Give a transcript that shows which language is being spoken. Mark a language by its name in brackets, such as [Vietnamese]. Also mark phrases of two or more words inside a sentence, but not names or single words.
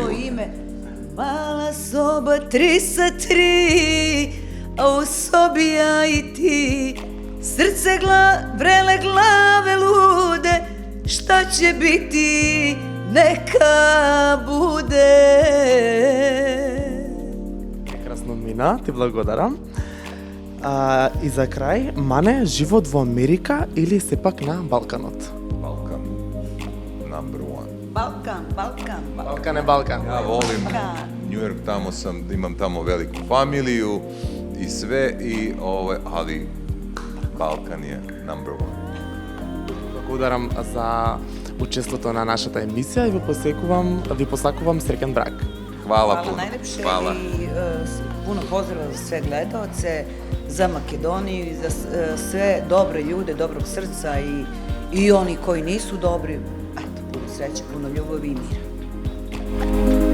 [Serbian] U to ime, mala soba 3 sa 3, a u sobi ja i ti, srce vrele glave lude, šta će biti, neka bude. [Macedonian] Прекрасно мина, ти благодарам. И за крај, Мане, живот во Америка или сепак на Балканот? [Serbian] Balkan, [English] number one. [Serbian] Balkan. Je Balkan. Ja volim New York, imam tamo veliku familiju i sve, ali Balkan je [English] number one. [Macedonian] Благодарам за учеството на нашата емисија и ви посакувам среќен брак. [Serbian] Hvala puno. Najlepše i puno pozdrava za sve gledaoce, za Makedoniju i za sve dobre ljude, dobrog srca i oni koji nisu dobri. Eto, puno sreće, puno ljubavi i mira.